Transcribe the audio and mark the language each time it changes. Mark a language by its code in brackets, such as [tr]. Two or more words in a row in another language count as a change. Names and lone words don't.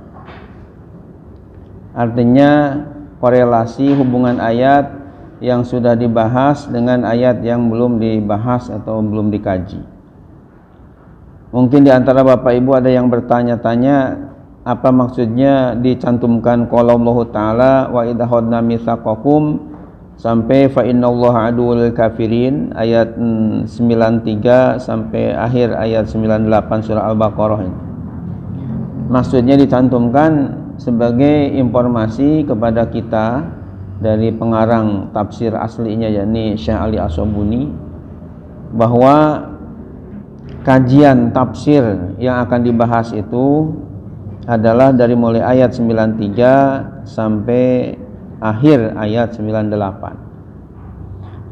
[id] Artinya korelasi hubungan ayat yang sudah dibahas dengan ayat yang belum dibahas atau belum dikaji. Mungkin di antara Bapak Ibu ada yang bertanya-tanya, apa maksudnya dicantumkan [ar] قول الله تعالى وإذ أخذنا ميثاقكم [id] sampai [ar] فإن الله عدو للكافرين, [id] ayat 93 sampai akhir ayat 98 surah Al-Baqarah ini. Maksudnya dicantumkan sebagai informasi kepada kita dari pengarang tafsir aslinya, yakni Syekh Ali As-Sabuni, bahwa kajian tafsir yang akan dibahas itu adalah dari mulai ayat 93 sampai akhir ayat 98.